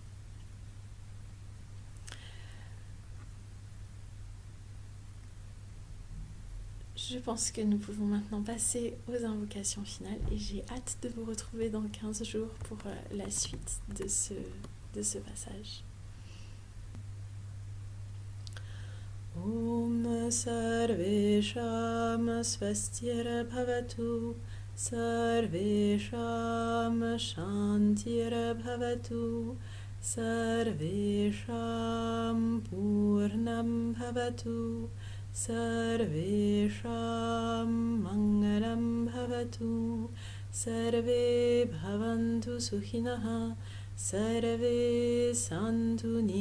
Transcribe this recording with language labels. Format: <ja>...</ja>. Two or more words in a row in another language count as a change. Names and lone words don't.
<fr>Je pense que nous pouvons maintenant passer aux invocations finales, et j'ai hâte de vous retrouver dans 15 jours pour la suite de ce passage.</fr> <sa>Om Sarvesham Svastir Bhavatu Sarvesham Shantir Bhavatu Sarvesham Purnam Bhavatu Sarvesham Mangalam Bhavatu Sarve Bhavantu Sukhinaha Sarve Santu</sa>